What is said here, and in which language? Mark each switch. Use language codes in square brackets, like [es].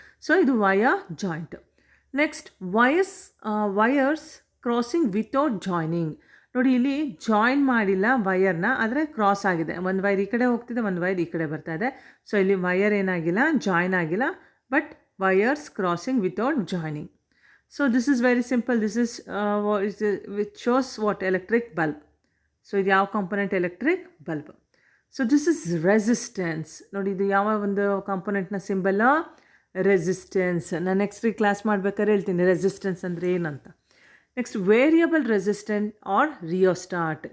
[kn] So ಇದು [en] Wire joint. Next, wires crossing without joining. [kn] ನೋಡಿ, ಇಲ್ಲಿ ಜಾಯಿನ್ ಮಾಡಿಲ್ಲ ವಯರ್ನ, ಆದರೆ ಕ್ರಾಸ್ ಆಗಿದೆ. ಒಂದು ವೈರ್ ಈ ಕಡೆ ಹೋಗ್ತಿದೆ, ಒಂದು ವೈರ್ ಈ ಕಡೆ ಬರ್ತಾ ಇದೆ. ಸೊ ಇಲ್ಲಿ ವಯರ್ ಏನಾಗಿಲ್ಲ, ಜಾಯಿನ್ ಆಗಿಲ್ಲ, [en] But wires crossing without joining. So this is very simple. This is which shows what, electric bulb. So [kn] ಇದು ಯಾವ component, [en] Electric bulb. So this is resistance. [kn] ನೋಡಿ, ಇದು ಯಾವ ಒಂದು ಕಾಂಪೊನೆಂಟ್ನ ಸಿಂಬಲ್, ರೆಸಿಸ್ಟೆನ್ಸ್. ನಾನು ನೆಕ್ಸ್ಟ್ ಕ್ಲಾಸ್ ಮಾಡ್ಬೇಕಾದ್ರೆ ಹೇಳ್ತೀನಿ ರೆಸಿಸ್ಟೆನ್ಸ್ ಅಂದರೆ ಏನಂತ. [en] Next, variable resistant or rheostat.